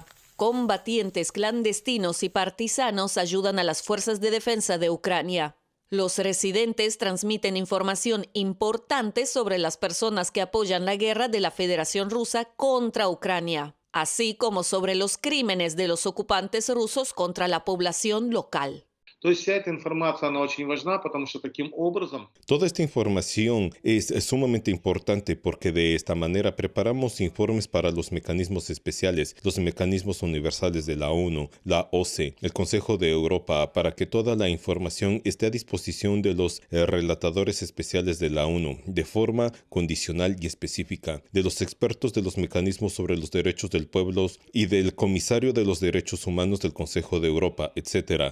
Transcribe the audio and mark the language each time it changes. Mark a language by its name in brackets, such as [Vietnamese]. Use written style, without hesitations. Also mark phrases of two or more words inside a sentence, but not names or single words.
[Spanish] Combatientes clandestinos y partisanos ayudan a las fuerzas de defensa de Ucrania. Los residentes transmiten información importante sobre las personas que apoyan la guerra de la Federación Rusa contra Ucrania, así como sobre los crímenes de los ocupantes rusos contra la población local. [Russian] То есть вся эта информация, она очень важна, потому что таким образом [Spanish] Toda esta información es sumamente importante porque de esta manera preparamos informes para los mecanismos especiales, los mecanismos universales de la ONU, la OCE, el Consejo de Europa, para que toda la información esté a disposición de los relatadores especiales de la ONU de forma condicional y específica, de los expertos de los mecanismos sobre los derechos del pueblo y del comisario de los derechos humanos del Consejo de Europa, etc.